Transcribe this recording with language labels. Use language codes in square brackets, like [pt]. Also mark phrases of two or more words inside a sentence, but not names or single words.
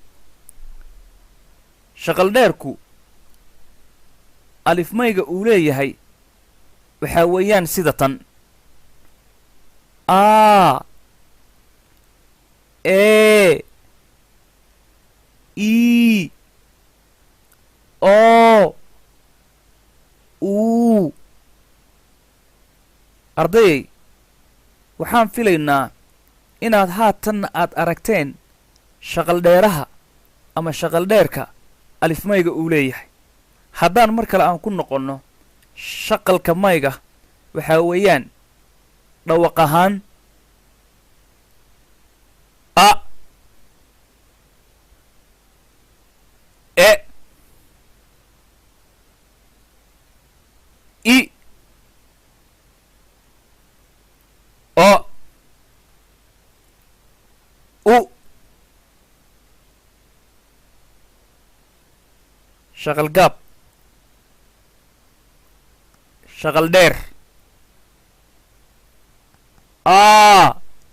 [so] shaqal dheerku alifmayga uu leeyahay waxaa weeyaan sida tan a e i o u ardayay waxaan filaynaa inaad haatanna aad aragteen shaqal dheeraha ama shaqal dheerka alifmayga uu leeyahay haddaan mar kale aan ku noqonno shaqalka mayga waxaa weeyaan dhawaq ahaan a e i o u shaqal gaab shaqal dheer a